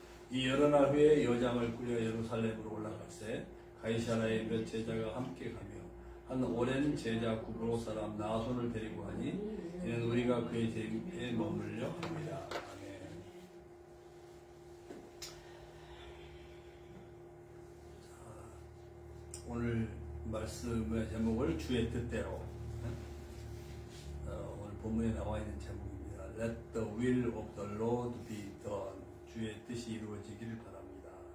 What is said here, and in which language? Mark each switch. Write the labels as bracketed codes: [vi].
[ko] 이 여러 날 후에 여장을 꾸려 예루살렘으로 올라갈새 가이사라에 몇 제자가 함께 가며 한 오랜 제자 구브로 사람 나손을 데리고 하니 이는 우리가 그의 집에 머물려 합니다. 아멘. 자, 오늘 말씀의 제목을 주의 뜻대로, 오늘 본문에 나와 있는 제목입니다. [en] Let the will of the Lord be done. [ko] 주의 뜻이 이루어지기를 바랍니다.